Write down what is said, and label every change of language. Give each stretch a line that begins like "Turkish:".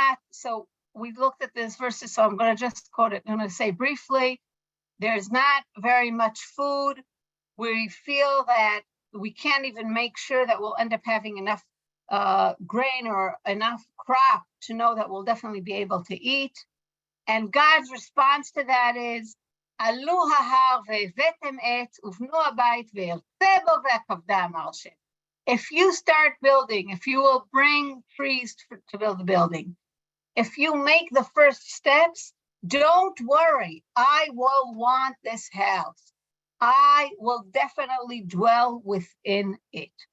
English: So we looked at this verses, so I'm going to just quote it. I'm going to say briefly, there's not very much food. We feel that we can't even make sure that we'll end up having enough grain or enough crop to know that we'll definitely be able to eat. And God's response to that is,
Hebrew: עלו ההר והבאתם עץ ובנו הבית וירצה בו והכבדה אמר השם.
English: If you start building, if you will bring trees to build the building, if you make the first steps, don't worry, I will want this house. I will definitely dwell within it.